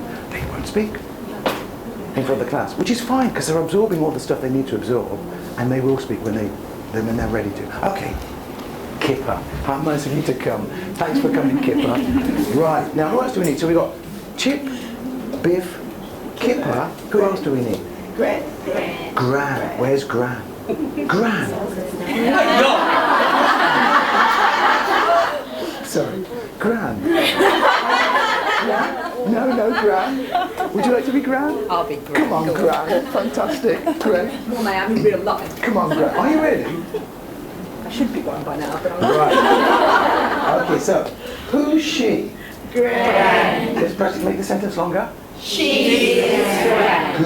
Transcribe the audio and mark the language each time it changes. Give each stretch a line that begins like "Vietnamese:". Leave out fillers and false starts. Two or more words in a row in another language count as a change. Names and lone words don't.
English: They won't speak in front of the class, which is fine, because they're absorbing all the stuff they need to absorb, and they will speak when they're ready to. Okay, Kipper, how nice of you to come. Thanks for coming, Kipper. Right, now who else do we need? So we've got Chip, Biff, Kipper. Who else do we need? Gran. Where's Gran? Gran. Sorry. Gran. No, Gran. Would you like to be Gran? I'll be Gran. Come on, Gran. Fantastic. Great. Well, I am in real life. Come on, Gran. Are you ready? I should be one by now, but I'm not. Right. Okay, so, who's she? Gran. Let's practice, make the sentence longer. She is Gran.